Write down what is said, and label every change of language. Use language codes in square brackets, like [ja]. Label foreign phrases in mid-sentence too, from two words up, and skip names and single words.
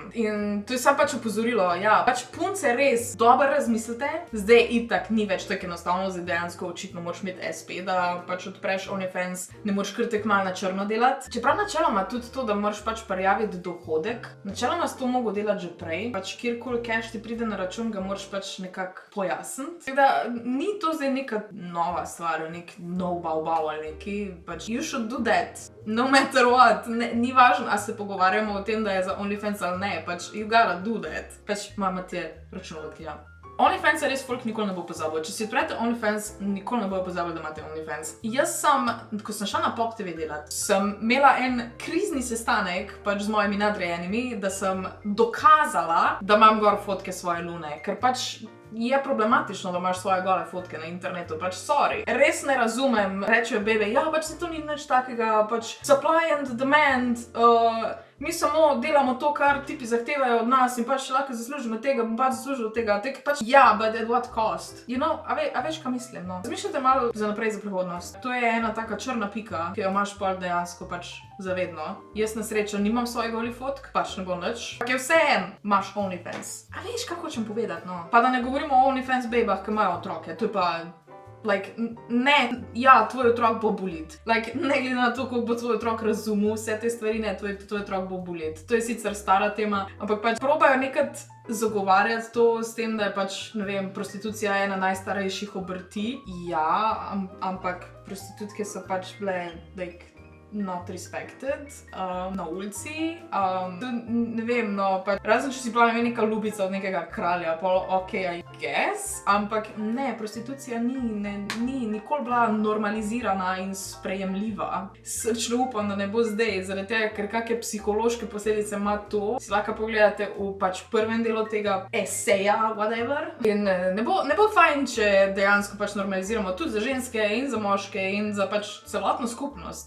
[sl] In to je samo pač opozorilo, ja, pač punce res dobro razmislite, zdaj itak ni več tako enostavno, zdaj dejansko očitno moraš imeti SP, da pač odpreš OnlyFans, ne moreš kar tako malo na črno delati. Čeprav načeloma tudi to, da moraš pač prijaviti dohodek, načeloma si to mogel delati že prej, pač kjerkoli cash ti pride na račun, ga moraš pač nekako pojasniti. Tako da ni to zdaj neka nova stvar, nek nov bau ali neki, pač [en] you should do that, no matter what, [sl] ni važno, a se pogovarjamo o tem, da je za OnlyFans ali ne, pač [en] you gotta do that. [sl] Pač imate računovodki, ja. OnlyFans res folk nikoli ne bo pozabil. Če si odprete OnlyFans, nikoli ne bojo pozabili, da imate OnlyFans. Jaz sem, ko sem šla na Pop TV delati, sem imela en krizni sestanek pač z mojimi nadrejenimi, da sem dokazala, da imam gor fotke svoje lune, ker pač je problematično, da imaš svoje gole fotke na internetu, pač sorry. Res ne razumem, rečejo bebe, ja, pač se to ni nič takega, pač [en] supply and demand, [sl] mi samo delamo to, kar tipi zahtevajo od nas in pač lahko zaslužimo tega, bom pač zaslužil tega, pač ja, [en] but at what cost? You know, [sl] a veš, kaj mislim, no? Zmišljate malo za naprej za prihodnost. To je ena taka črna pika, ki jo imaš pol dejansko pač zavedno. Jaz na srečo nimam svojega OnlyFotk, pač ne bo nič. Pa je vseeno, imaš OnlyFans. A veš, kaj hočem povedati, no? Pa da ne govorimo o OnlyFans babah, ki imajo otroke, to je pa like, ne, ja, tvoj otrok bo bolit. Like, ne glede na to, koliko bo tvoj otrok razumel vse te stvari, ne, tvoj otrok bo bolit. To je sicer stara tema, ampak pač probajo nekad zagovarjati to s tem, da je pač, ne vem, prostitucija ena najstarejših obrti. Ja, ampak prostitutke so pač bile, [en] like, not respected [sl] na ulici. Ne vem, no, pač razen če si bila neka ljubica od nekega kralja, pa ok, [en] I guess, [sl] ampak ne, prostitucija ni nikoli bila normalizirana in sprejemljiva. Srčno upam, da ne bo zdaj, zaradi tega, ker kakšne psihološke posledice ima to, si lahko pogledate v pač prvem delu tega eseja, whatever. In ne bo fajn, če dejansko pač normaliziramo tudi za ženske in za moške in za pač celotno skupnost.